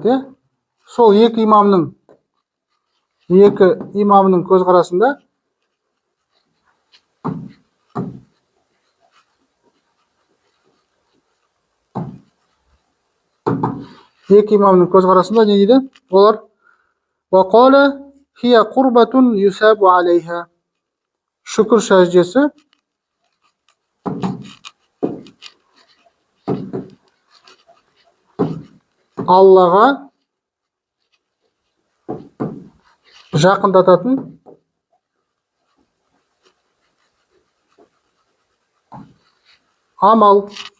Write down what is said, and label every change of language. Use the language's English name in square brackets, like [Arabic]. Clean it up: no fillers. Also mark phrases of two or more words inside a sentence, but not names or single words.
[Kazakh] Сол екі имамның көзқарасында не дейді? [Arabic] Олар وَقَالَ هِيَ قُرْبَةٌ يُسَابُ عَلَيْهَا. [Kazakh] Шүкір сәждесі Аллаға жақындататын амал.